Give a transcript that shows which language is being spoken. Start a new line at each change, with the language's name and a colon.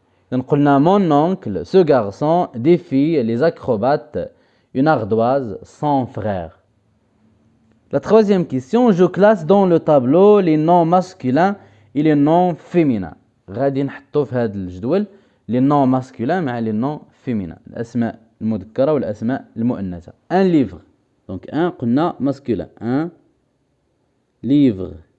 French: Donc, mon oncle, ce garçon, des filles, les acrobates, une ardoise, son frère. La troisième question, je classe dans le tableau les noms masculins et les noms féminins.
Arabic: غادي نحطو في هذا الجدول
French: les noms masculins
Arabic: مع
French: les noms féminins.
Arabic: الأسماء المذكرة والأسماء المؤنثة.
French: un livre. donc un
Arabic: قلنا
French: masculin. un livre.